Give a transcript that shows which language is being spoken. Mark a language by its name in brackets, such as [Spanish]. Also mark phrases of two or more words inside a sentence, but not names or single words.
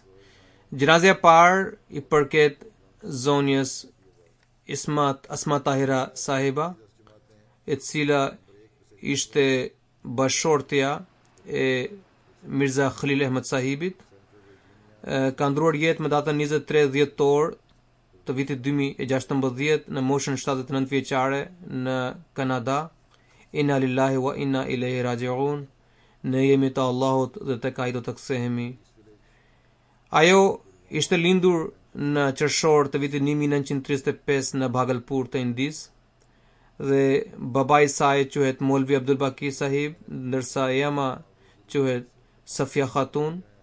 [Albanian] Gjenazja e parë i përket zonjës Asma Tahira Sahiba, e cila ishte bashortja e Mirza Khalil Ahmed Sahibit. Ka ndruar jetë më datën 23 dhjetor të vitit 2016 në moshën 79 vjeçare në Kanada. [Arabic] إنا لله وإنا إليه راجعون. [Albanian] Ne jemi të Allahut dhe tek ai do të kthehemi. Ajo ishte lindur në qershor të vitit 1935 në Bhagalpur të Indis, dhe babai i saj quhet Molvi Abdul Baki Sahib, ndërsa ema quhet Safia Khatun.